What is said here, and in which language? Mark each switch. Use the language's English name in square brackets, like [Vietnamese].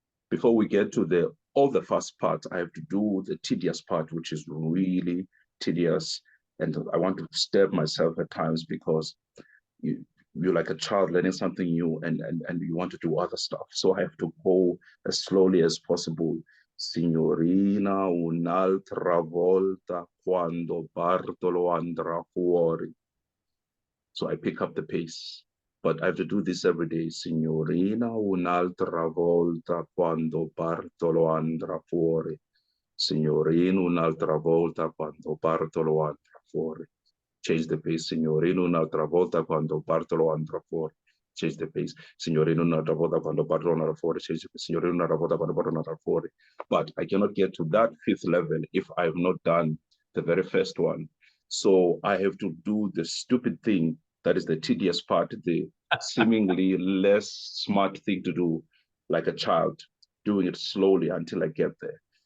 [English] Before we get to all the fast part, I have to do the tedious part, which is really tedious. And I want to stab myself at times because you're like a child learning something new and you want to do other stuff. So I have to go as slowly as possible. [Italian] Signorina, un'altra volta quando Bartolo andrà fuori. [English] So I pick up the pace, but I have to do this every day. [Italian] Signorina, un'altra volta quando Bartolo andrà fuori. Signorina, un'altra volta quando Bartolo andrà fuori. [English] Change the pace. [Italian] Signorina, un'altra volta quando Bartolo andrà fuori. [English] Change the pace. [Italian] Signorina, un'altra volta quando Bartolo andrà fuori. [English] Change the pace. [Italian] Signorina, un'altra volta quando Bartolo andrà fuori. [English] But I cannot get to that fifth level if I have not done the very first one. So I have to do the stupid thing that is the tedious part, the seemingly less smart thing to do, like a child, doing it slowly until I get there.